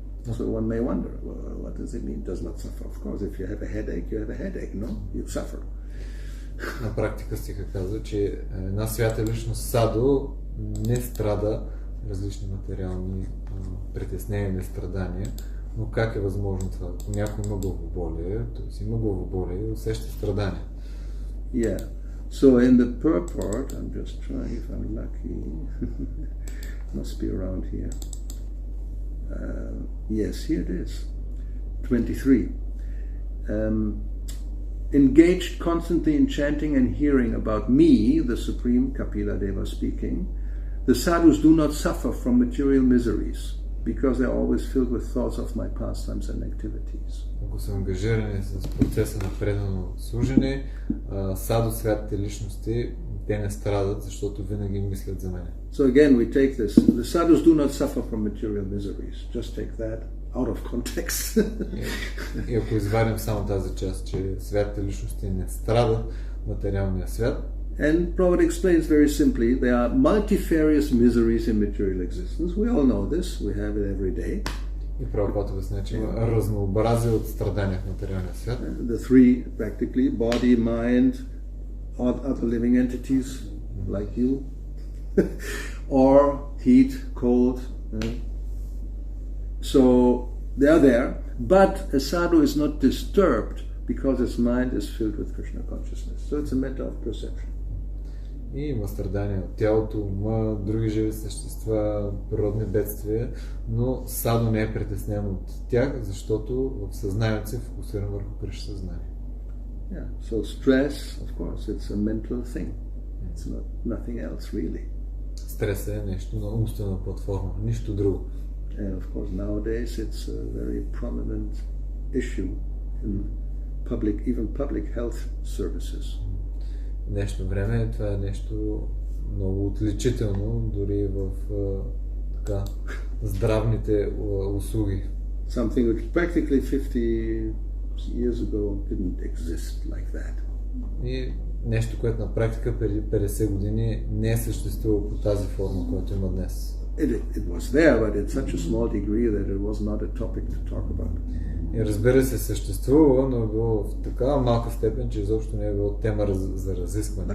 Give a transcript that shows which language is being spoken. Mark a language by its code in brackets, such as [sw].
[en] So one may wonder, well, what does it mean, does not suffer? Of course, if you have a headache, you have a headache, no? You suffer. [bg] На практика стиха казва, че една свята личност садо не страда различни материални притеснения или страдания, но как е възможно това? Ако някой има главоболие, т.е. има главоболие и усеща страдания. Yeah. [en] So in the purport, I'm just trying if I'm lucky. Must be around here. Yes, here it is. 23. Engaged constantly in chanting and hearing about me, the Supreme Kapila Deva speaking, the sadhus do not suffer from material miseries because they are always filled with thoughts of my pastimes and activities. [bg] Ако са ангажирани с процеса на предано служене, саду святите личности, те не страдат, защото винаги мислят за мен. [en] So again we take this, the sadhus do not suffer from material miseries. Just take that out of context. [bg] И ако извадим само тази част, че святите личности не страдат в материалния свят. [en] And Prabhupada explains very simply, there are multifarious miseries in material existence. We all know this, we have it every day. [bg] И Прабхупада обясня, че има разнообразие от страдания в материалния свят. [en] The three, practically, body, mind, other living entities, like you, or heat, cold. So they are there, but a sadhu is not disturbed because his mind is filled with Krishna consciousness. So it's a matter of perception. [bg] И има страдания от тялото, ума, други живи същества, природни бедствия, но садо не е притеснен от тях, защото в съзнанието се фокусиран върху Кришна съзнание. [en] Yeah, so stress, of course, it's a mental thing. It's not nothing else really. [bg] Стрес е нещо на умствена платформа, нищо друго. [en] And of course nowadays it's a very prominent issue in even public health services. [bg] В днешно време това е нещо много отличително, дори в здравните услуги. [en] Something which practically 50 years ago didn't exist like that. [bg] И нещо, което на практика преди 50 години не е съществувало по тази форма, която има днес. [en] It was there, but in such a small degree that it was not a topic to talk about. [bg] И разбира се, съществува, но е било в такава малка степен, че изобщо не е било тема за разискване.